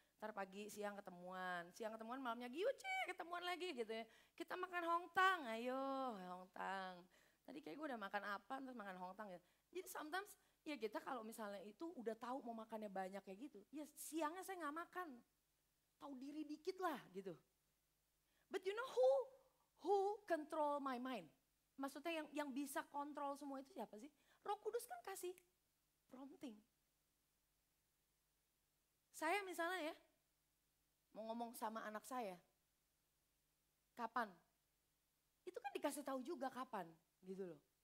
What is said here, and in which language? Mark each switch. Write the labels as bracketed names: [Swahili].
[Indonesian] Ntar pagi siang ketemuan malamnya Yuci ketemuan lagi gitu ya. Kita makan hongtang, ayo hongtang. Tadi kayak gue udah makan apa, terus makan hongtang gitu. Jadi sometimes ya kita kalau misalnya itu udah tahu mau makannya banyak kayak gitu. Ya siangnya saya gak makan. Tahu diri dikit lah gitu. [English] But you know who control my mind? [Indonesian] Maksudnya yang bisa kontrol semua itu siapa sih? Roh Kudus kan kasih prompting. Saya misalnya ya, mau ngomong sama anak saya, kapan? Itu kan dikasih tahu juga kapan gitu loh.